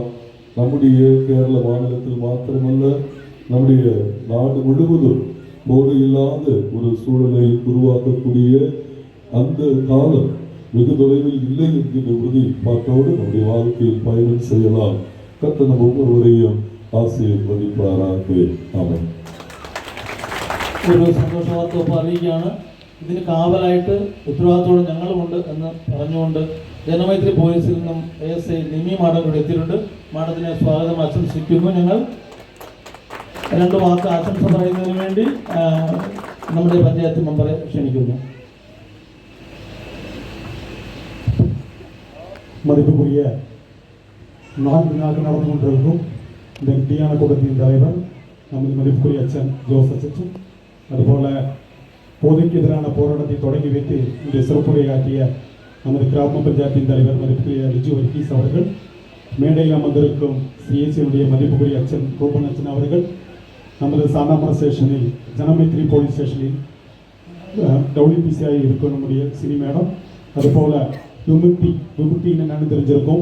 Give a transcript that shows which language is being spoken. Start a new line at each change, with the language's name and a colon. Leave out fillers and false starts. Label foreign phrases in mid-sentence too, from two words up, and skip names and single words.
Tamil: நம்முடைய கேரள மாநிலத்தில் மாத்திரமல்ல, நம்முடைய நாடு முழுவதும் போதை இல்லாத ஒரு சூழலை உருவாக்கக்கூடிய அந்த காலம் வெகு தொலைவில் இல்லை என்கின்ற உறுதிப்பாட்டோடு நம்முடைய வாழ்க்கையில் பயணம் செய்யலாம். கர்த்தர் நம் ஒவ்வொருவரையும் ஆசீர்வதிப்பாராக. ஆமென்.
Malayalam: ഒരു സന്തോഷ വാർത്ത അറിയിക്കുകയാണ്. ഇതിന് കാവലായിട്ട് ഉത്തരവാദിത്തോടെ ഞങ്ങളുമുണ്ട് എന്ന് പറഞ്ഞുകൊണ്ട് ജനമൈത്രി പോലീസിൽ നിന്നും ASI നിമി മാഡം ഇവിടെ എത്തിയിട്ടുണ്ട്. മാഡത്തിനെ സ്വാഗതം ആശംസിക്കുന്നു. ഞങ്ങൾ രണ്ട് വാക്ക് ആശംസ പറയുന്നതിന് വേണ്ടി നമ്മുടെ പഞ്ചായത്ത് മെമ്പറെ ക്ഷണിക്കുന്നു.
Tamil: மதிப்புக்குரிய 4 நாட்கள் நடந்து கொண்டிருக்கும் இந்த தியான கூட்டத்தின் தலைவர் நமது மதிப்புக்குரிய அச்சன் ஜோஸ் அச்சன், அதுபோல போதைக்கு எதிரான போராட்டத்தை தொடங்கி வைத்து இந்த சிறப்புரையாற்றிய நமது கிராம பஞ்சாயத்தின் தலைவர் மதிப்புக்குரிய ரிஜு வர்கீஸ் அவர்கள், மேடையில் அமர்ந்திருக்கும் CSC மதிப்புக்குரிய அச்சன் ரூபன் அச்சன் அவர்கள், நமது சானாமர ஸ்டேஷனில் ஜனமைத்ரி போலீஸ் ஸ்டேஷனில் WPCI இருக்கும் நம்முடைய சினி மேடம், அதுபோல விமுக்தி என்னன்னு தெரிஞ்சிருக்கும்.